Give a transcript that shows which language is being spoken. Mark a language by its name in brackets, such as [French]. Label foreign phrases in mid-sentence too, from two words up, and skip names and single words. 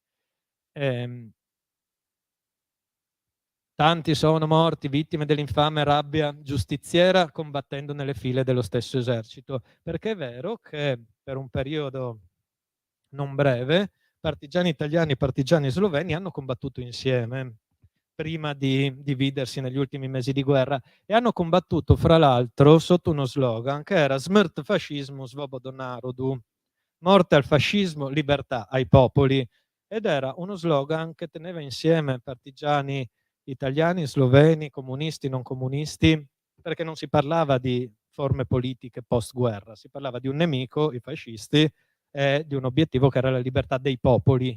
[Italian] Tanti sono morti vittime dell'infame rabbia giustiziera combattendo nelle file dello stesso esercito, perché è vero che per un periodo non breve partigiani italiani e partigiani sloveni hanno combattuto insieme prima di dividersi negli ultimi mesi di guerra e hanno combattuto fra l'altro sotto uno slogan che era [Slovenian] Smrt fascismo svobodo narodu, [Italian] morte al fascismo, libertà ai popoli, ed era uno slogan che teneva insieme partigiani italiani, sloveni, comunisti, non comunisti, perché non si parlava di forme politiche post-guerra, si parlava di un nemico, i fascisti, e di un obiettivo che era la libertà dei popoli.